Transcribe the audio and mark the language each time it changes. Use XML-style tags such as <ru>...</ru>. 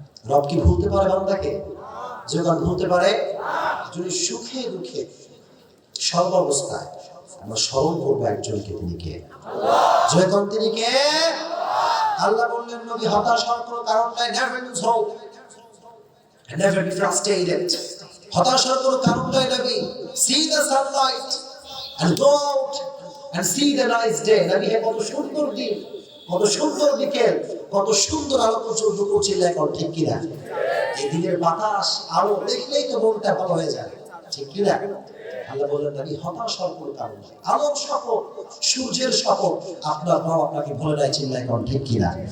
<bn>রব কি ভুলতে পারে বান্দাকে? যখন ভুলতে পারে, যদি সুখে দুঃখে সর্বাবস্থায় আমরা স্মরণ করবো একজনকে, তিনি কে? যখন তিনি কে? আল্লাহ বললেন নবী হতাশ হওয়ার কোনো কারণ নাই,</bn> <en>never lose hope and never be frustrated।</en> <bn>হতাশ হওয়ার কোনো কারণ নাই নবী।</bn> <en>see the sunlight and go out and see the nice day।</en> <bn>নবী হে কত সুন্দর দিন, কত সুন্দর বিকেল, কত সুন্দর আলো পর্যন্ত পৌঁছিলে এখন, ঠিক কিনা? এই দিনের বাতাস আলো দেখলেই তো মনটা ভালো হয়ে যায়, ঠিক কিনা? আল্লাহ বললেন নবী হতাশ হওয়ার কোনো কারণ নেই। আলোর শপথ, সূর্যের শপথ, আপনার রব আপনাকে ভুলে নাই, চিল্লায় এখন, ঠিক কিনা?</bn>